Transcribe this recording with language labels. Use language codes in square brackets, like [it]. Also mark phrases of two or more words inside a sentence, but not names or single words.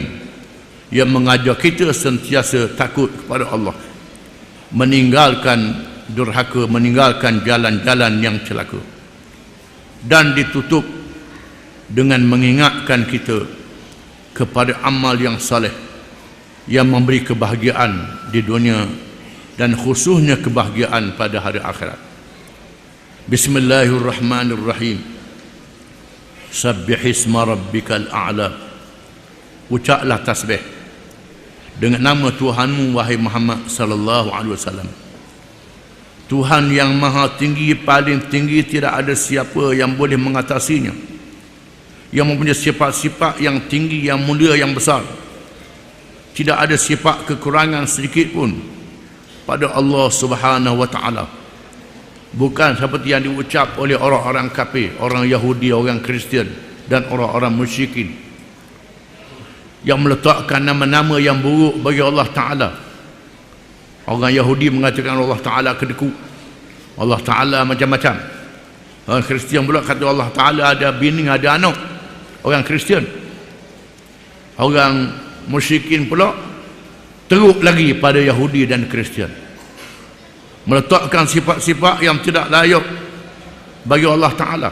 [ms] yang mengajar kita sentiasa takut kepada Allah, meninggalkan durhaka, meninggalkan jalan-jalan yang celaka, dan ditutup dengan mengingatkan kita kepada amal yang saleh yang memberi kebahagiaan di dunia dan khususnya kebahagiaan pada hari akhirat. [ar] بسم الله الرحمن الرحيم. سبح اسم ربك الأعلى. [ms] Ucaplah tasbih dengan nama Tuhanmu, wahai Muhammad [ar] صلى الله عليه وسلم. [ms] Tuhan yang maha tinggi, paling tinggi, tidak ada siapa yang boleh mengatasinya, yang mempunyai sifat-sifat yang tinggi, yang mulia, yang besar. Tidak ada sifat kekurangan sedikit pun pada Allah [ar] سبحانه وتعالى. [ms] Bukan seperti yang diucap oleh orang-orang kafir, orang Yahudi, orang Kristian dan orang-orang musyrikin yang meletakkan nama-nama yang buruk bagi Allah Ta'ala. Orang Yahudi mengatakan Allah Ta'ala kedeku, Allah Ta'ala macam-macam. Orang Kristian pula kata Allah Ta'ala ada bini, ada anak. Orang Kristian. Orang musyrikin pula teruk lagi pada Yahudi dan Kristian, meletakkan sifat-sifat yang tidak layak bagi Allah Ta'ala.